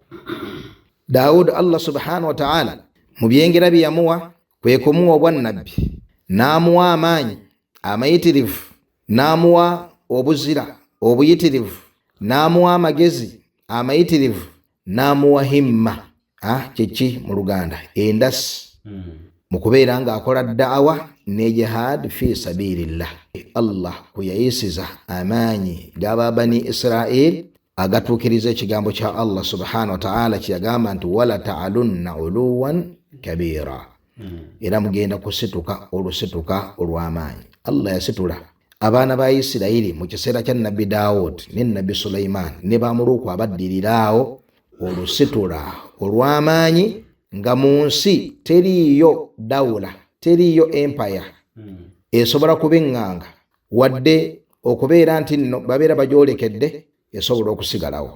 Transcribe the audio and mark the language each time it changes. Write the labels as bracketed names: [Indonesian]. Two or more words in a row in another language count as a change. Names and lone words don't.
[Ganda] Daawud Allah [Arabic] سبحانه وتعالى [Ganda] mu byengera bye yamuwa kwe kumuwa obwannabbi, n'amuwa amaanyi amayitirivu, n'amuwa obuzira obuyitirivu, n'amuwa amagezi amayitirivu, n'amuwa himma. Kyeki mu Luganda? Endasi. Mu kubeera ng'akola da'awa ne [Arabic] جهاد في سبيل الله. [Ganda] Allah kuyayisiza amaanyi g'aba Bani Israel agatuukiriza ekigambo kya Allah [Arabic] سبحانه وتعالى [Ganda] kyagamba nti [Arabic] ولتعلن علوا كبيرا. [Ganda] Era mugenda kusituka olusituka olw'amaanyi. Allah yasitula abaana ba Isirayiri mu kiseera kya nabbi Daawud ne nabbi Sulaiman ne bamuluku abaddiriraawo olusitula olw'amaanyi nga mu nsi teriiyo dawula, teriiyo empire esobola kubeŋŋanga wadde okubeera nti nno babeera bagyolekedde esobola okusigalawo.